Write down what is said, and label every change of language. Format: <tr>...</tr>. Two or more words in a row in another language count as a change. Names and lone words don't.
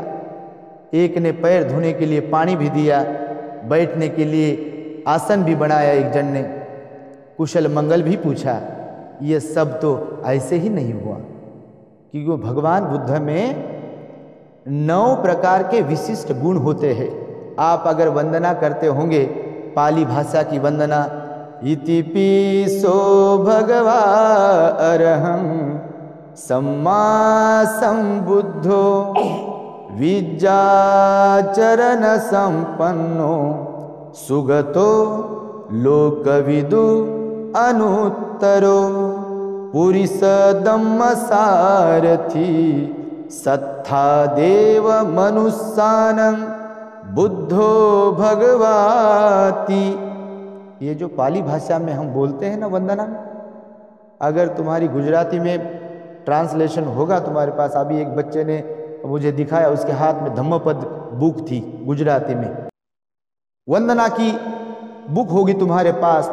<hi>एक ने पैर धोने के लिए पानी भी दिया, बैठने के लिए आसन भी बनाया, एक जन ने कुशल मंगल भी पूछा। ये सब तो ऐसे ही नहीं हुआ, क्योंकि भगवान बुद्ध में 9 प्रकार के विशिष्ट गुण होते हैं। आप अगर वंदना करते होंगे पाली भाषा की वंदना,</hi> <pi>इति पीसो भगवा अरहं सम्मा संबुद्धो विद्याचरण संपन्नो सुगतो लोकविदु अनुत्तरो पुरिस दम्म सारथी सत्था देव मनुष्यानं बुद्धो भगवाति।</pi> <hi>ये जो पाली भाषा में हम बोलते हैं ना वंदना में, अगर तुम्हारी गुजराती में ट्रांसलेशन होगा तुम्हारे पास, अभी एक बच्चे ने मुझे दिखाया, उसके हाथ में धम्मपद बुक थी गुजराती में, वंदना की बुक होगी तुम्हारे पास।</hi>